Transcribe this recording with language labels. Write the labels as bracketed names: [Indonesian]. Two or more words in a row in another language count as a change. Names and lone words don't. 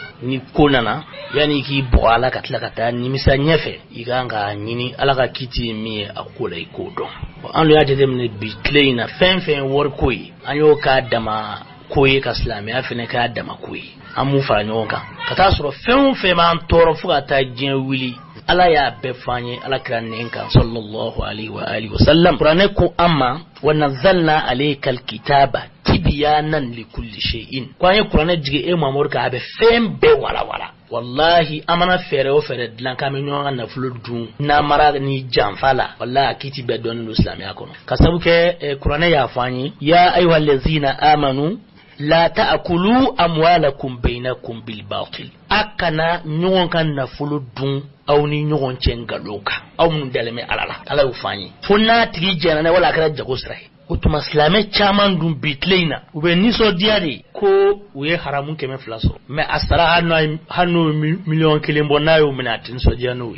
[Bambara] Ni ko nana yani k'i bɔgɔ ala ka tila ka taa nimisa ɲɛfɛ i kan ka ɲini ala ka kiti min ye a ko la i k'o dɔn. An y'a jateminɛ bi tile in na fɛn fɛn wari ko ye an y'o k'a dama ko ye ka silamɛya fɛnɛ k'a dama ko ye. An m'u fara ɲɔgɔn kan ka taa sɔrɔ fɛn o fɛn b'an tɔɔrɔ fo ka taa diɲɛ wuli ala y'a bɛɛ f'an ye ala kira nɛn kan [Arabic] صلى الله عليه وعلى آله وسلم. [Bambara] Kuranɛ ko an ma [Arabic] ونزلنا عليك الكتاب تبيانا لكل شيء. [Bambara] Ko an ye kuranɛ jigi e Mamadu ka a bɛ fɛn bɛɛ walawala. Wallahi amana fɛɛrɛ o fɛɛrɛ dilan k'an bɛ ɲɔgɔn ka nafolo dun n'a mara ni janfa la wallahi a kiti bɛɛ dɔnnen don silamɛya kɔnɔ. Ka sabu kɛ kuranɛ y'a f'an ye [Arabic] يا أيها الذين آمنوا لا تأكلوا أموالكم بينكم بالباطل. [Bambara] Akana ɲɔgɔn ka nafolo dun aw ni ɲɔgɔn cɛ ngalon kan aw mun dalɛmɛ ala la ala y'o f'an ye fo n'a tigi jɛna ne wala a kɛra jago sira ye. O tuma silamɛ caman dun bi tile in na u bɛ nisɔndiya de ko u ye haramu 200 sɔrɔ mɛ a sara hali n'o miliyɔn 1 bɔ n'a y'o minɛ a tɛ nisɔndiya n'o ye.